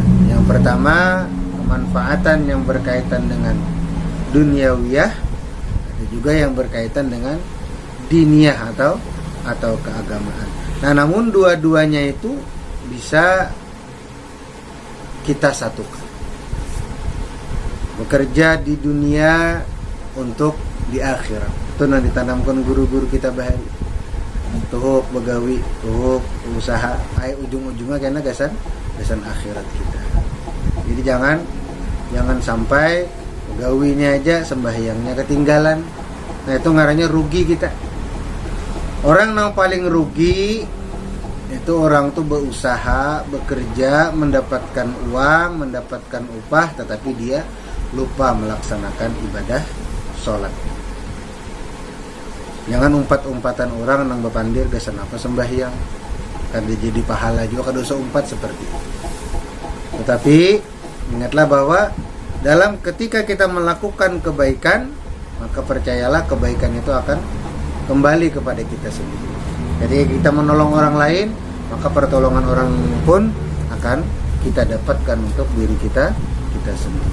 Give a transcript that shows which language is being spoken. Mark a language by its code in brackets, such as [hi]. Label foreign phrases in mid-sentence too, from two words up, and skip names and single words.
[id] Yang pertama, kemanfaatan yang berkaitan dengan duniawiyah, ada juga yang berkaitan dengan diniyah atau keagamaan. Nah, namun dua-duanya itu bisa kita satukan. Bekerja di dunia untuk di akhirat. Itu yang ditanamkan guru-guru kita bahari. [bjn] Tuhuk begawi, tuhuk usaha, ujung-ujungnya karena gasan akhirat kita. [id] Jadi jangan sampai begawinya aja, sembahyangnya ketinggalan. [bjn] Nah, itu ngarannya rugi kita. [id] Orang yang paling rugi itu orang tuh berusaha, bekerja, mendapatkan uang, mendapatkan upah, tetapi dia lupa melaksanakan ibadah sholat. [bjn] Jangan umpat-umpatan orang nang bepandir gasan apa sembahyang, kan dia jadi pahala juga kada usah umpat seperti itu. [id] Tetapi ingatlah bahwa dalam ketika kita melakukan kebaikan, maka percayalah kebaikan itu akan kembali kepada kita sendiri. Jadi kita menolong orang lain, maka pertolongan orang pun akan kita dapatkan untuk diri kita sendiri.